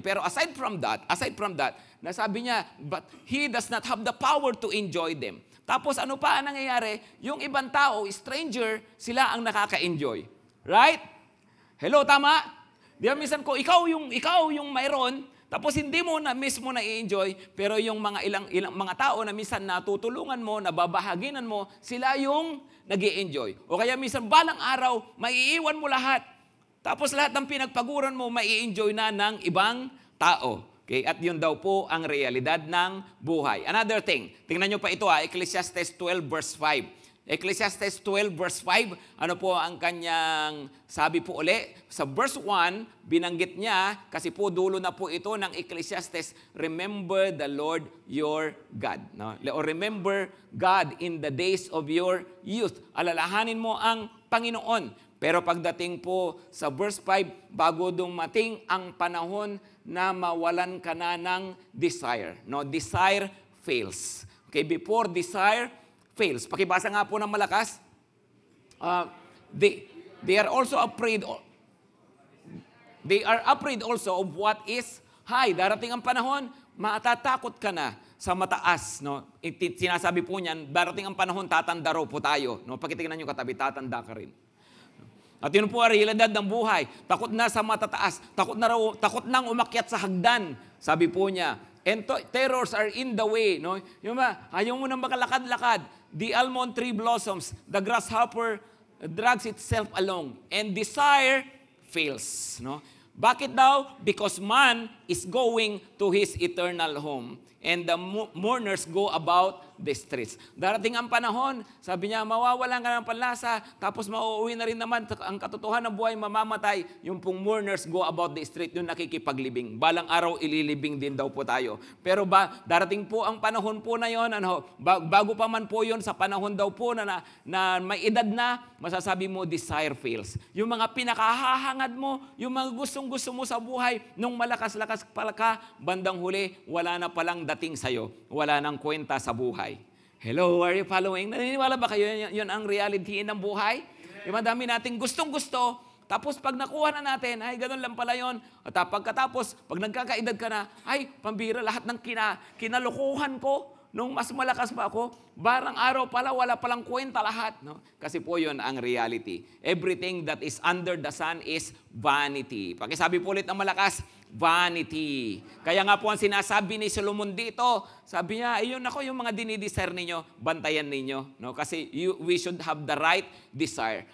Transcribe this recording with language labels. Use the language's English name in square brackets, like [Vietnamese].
[English] Pero aside from that, [Filipino] nasabi niya, [English] but he does not have the power to enjoy them. [Filipino] Tapos ano pa ang nangyayari? Yung ibang tao, stranger, sila ang nakaka-enjoy. Right? Hello, tama? Di ba, minsan ko, ikaw yung mayroon, tapos hindi mo na mismo na-enjoy, pero yung mga ilang mga tao na minsan natutulungan mo, nababahaginan mo, sila yung nag-i-enjoy. O kaya minsan balang araw, maiiwan mo lahat. Tapos lahat ng pinagpaguran mo, mai-enjoy na ng ibang tao. Okay? At yun daw po ang realidad ng buhay. [English] Another thing, [Filipino] tingnan nyo pa ito, Ecclesiastes 12 verse 5. Ecclesiastes 12 verse 5, ano po ang kanyang sabi po uli? Sa verse 1, binanggit niya, kasi po dulo na po ito ng Ecclesiastes, [English] remember the Lord your God. [Filipino] No? [English] Or remember God in the days of your youth. [Filipino] Alalahanin mo ang Panginoon. Pero pagdating po sa verse 5, bago dumating ang panahon na mawalan ka na ng desire. [English] No, desire fails. [Filipino] Okay, [English] before desire fails. [Filipino] Pakibasa nga po ng malakas. [English] They are also afraid. They are afraid also of what is high. [Filipino] Darating ang panahon, matatakot ka na sa mataas. No? Sinasabi po niyan, darating ang panahon, tatanda raw po tayo. No? Pagkitingnan nyo katabi, tatanda ka rin. At yun po ang realidad ng buhay. Takot na sa matataas. Takot nang umakyat sa hagdan. Sabi po niya. [English] And terrors are in the way. No? [Filipino] Yung ayaw mo nang makalakad-lakad. [English] The almond tree blossoms. The grasshopper drags itself along. And desire fails. No? [Filipino] Bakit daw? [English] Because man is going to his eternal home. And the mourners go about the streets. [Filipino] Darating ang panahon, sabi niya, mawawalan ka ng panlasa, tapos mauuwi na rin naman ang katotohanan ng buhay, mamamatay. Yung pong [English] mourners go about the street, [Filipino] yung nakikipaglibing. Balang araw, ililibing din daw po tayo. Pero darating po ang panahon po na yon, bago pa man po yon, sa panahon daw po na may edad na, masasabi mo, [English] desire fails. [Filipino] Yung mga pinakahahangad mo, yung mga gustong-gusto mo sa buhay, nung malakas-lakas pala ka, bandang huli, wala na palang dating sa'yo. Wala nang kwenta sa buhay. [English] Hello, are you following? [Filipino] Naniniwala ba kayo yun ang reality ng buhay? Yung madami nating gustong-gusto, tapos pag nakuha na natin, ay ganun lang pala yun. At pagkatapos, pag nagkakaedad ka na, ay pambira lahat ng kinalukuhan ko, nung mas malakas pa ako, barang araw pala, wala palang kwenta lahat. No? Kasi po yun ang reality. [English] Everything that is under the sun is vanity. [Filipino] Pakisabi po ulit ng malakas, vanity. Kaya nga po ang sinasabi ni Solomon dito, sabi niya, ayun ako, yung mga dinidesire ninyo, bantayan ninyo. No? [English] Kasi we should have the right desire.